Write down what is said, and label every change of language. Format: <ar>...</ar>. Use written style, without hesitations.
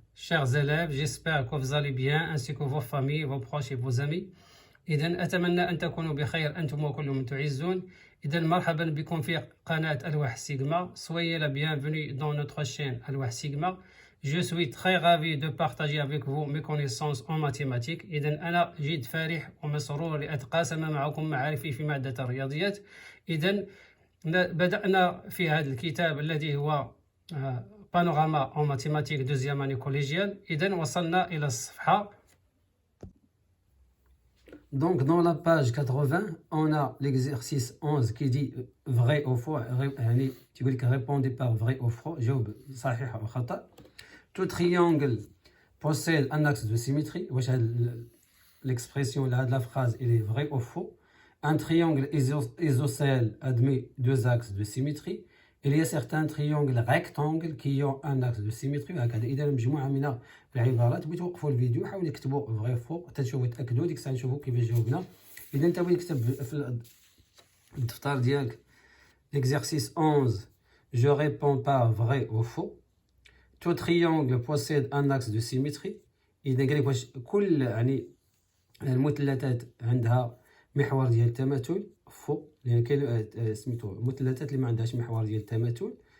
<fr>Chers élèves, j'espère que vous allez bien ainsi que vos familles, vos proches et vos amis.</fr> <ar>إذن أتمنى أن تكونوا بخير أنتم وكل من تعزون. إذن مرحبا بكم في قناة الواح سيغما.</ar> <fr>Soyez la bienvenue dans notre chaîne الواح سيغما. Je suis très ravi de partager avec vous mes connaissances en mathématiques.</fr> <ar>إذن أنا جد فرح ومسرور لأتقاسم معكم معارفي في مادة الرياضيات. إذن بدأنا في هذا الكتاب الذي هو Panorama en mathématiques deuxième année collégiale. إذن وصلنا إلى الصفحة.</ar> <fr>Donc dans la page 80, on a l'exercice 11 qui dit vrai ou faux.</fr> <ar>يعني تقول لك</ar> <fr>répondez par vrai ou faux.</fr> <ar>جاوب صحيح أو خطأ.</ar> <fr>Tout triangle possède un axe de symétrie.</fr> <ar>واش هاد</ar> <fr>l'expression là de la phrase il est vrai ou faux. Un triangle isocèle admet deux axes de symétrie. Il y a certains triangles rectangles qui ont un axe de symétrie</fr> <ar>وهكذا. إذا مجموعة من العبارات بغيتو توقفوا الفيديو حاولوا تكتبوا فغي فوق حتى تشوفوا تأكدوا ديك الساعة نشوفوا كيفاش جاوبنا. إذا أنت بغيت تكتب في الدفتر ديالك</ar> <fr>l'exercice 11 je réponds par vrai ou faux. Tout triangle possède un axe de symétrie.</fr> <ar>إذا قال لك واش كل يعني المثلثات عندها محور ديال التماثل. فو لان كاين سميتو المثلثات اللي ما عندهاش محور ديال التماثل.</ar>